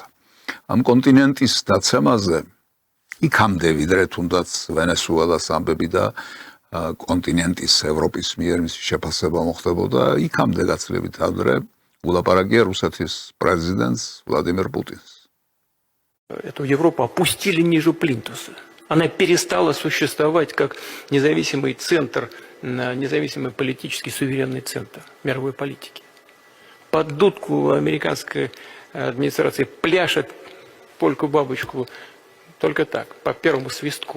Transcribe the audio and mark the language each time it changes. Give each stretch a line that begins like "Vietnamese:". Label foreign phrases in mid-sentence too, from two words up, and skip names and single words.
Georgian: ამ კონტინენტის დაცემაზე იქამდე ვიდრე თუნდაც ვენესუელას ამბები და კონტინენტის ევროპის მიერ მისი შეფასება მოხდებოდა, იქამდე გაცილებით ადრე ულაპარაკია რუსეთის პრეზიდენტს ვლადიმერ პუტინს.
Russian: Эту Европу опустили ниже плинтуса. Она перестала существовать как независимый центр, независимый политический суверенный центр мировой политики. Под дудку американской администрации пляшет польку-бабочку только так, по первому свистку.